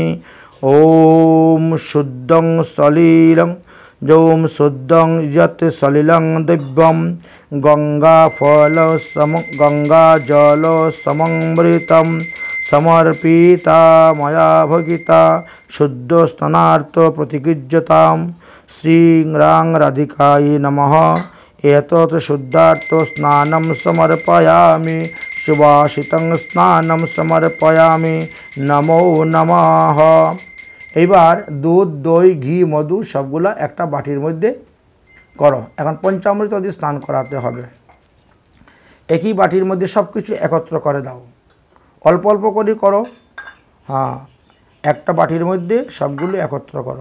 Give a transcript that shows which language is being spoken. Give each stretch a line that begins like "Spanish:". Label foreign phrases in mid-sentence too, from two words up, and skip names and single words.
Sanskrit: ॐ शुद्धं सलिलं जों शुद्धं यत् सलिलं दिव्यं गंगाजल सममृतं समर्पिता मया भगिता शुद्ध स्नानार्थ प्रतिगृह्यतां। श्रीं राधिकायै नमः। एतत् शुद्धार्थ स्नानं समर्पयामि। सुवासितं स्नानं समर्पयामि। नमो नमः।
Bangla: এবার দুধ দই ঘি মধু সবগুলা একটা বাটির মধ্যে করো। এখন পঞ্চামৃত দিয়ে স্নান করাতে হবে। একই বাটির মধ্যে সব কিছু একত্র করে দাও, অল্প অল্প করে করো। হ্যাঁ, একটা বাটির মধ্যে সবগুলো একত্র করো।